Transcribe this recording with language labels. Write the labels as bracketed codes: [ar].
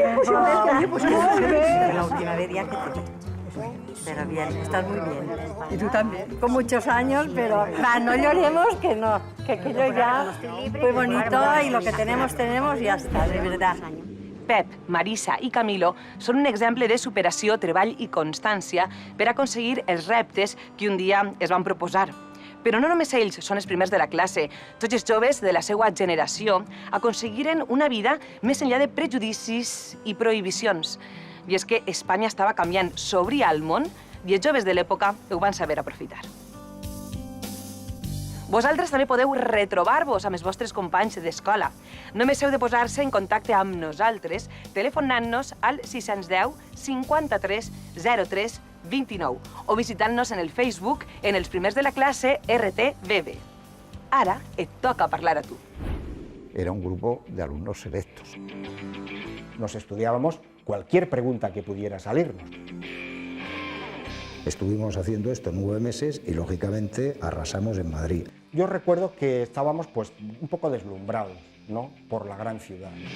[es] La última vez ya que te vi. Pero bien, estás muy bien. Y tú también. Con muchos años, pero va, no lloremos, que no, que aquello ya fue bonito y lo que tenemos y ya está, de verdad. [ca] Pep, Marisa i Camilo són un exemple de superació, treball i constància per aconseguir els reptes que un dia es van proposar. Però no només ells són els primers de la classe. Tots els joves de la seva generació aconseguiren una vida més enllà de prejudicis i prohibicions. I és que Espanya estava canviant, s'obria al món i els joves de l'època ho van saber aprofitar. Vosaltres també podeu retrobar-vos amb els vostres companys d'escola. Només heu de posar-se en contacte amb nosaltres telefonant-nos al 610 53 03 29 o visitant-nos en el Facebook en els primers de la classe RTBB. Ara et toca parlar a tu. [es] Era un grupo de alumnos selectos. Nos estudiábamos cualquier pregunta que pudiera salirnos. Estuvimos haciendo esto 9 meses y, lógicamente, arrasamos en Madrid. Yo recuerdo que estábamos pues, un poco deslumbrados, ¿no?, por la gran ciudad.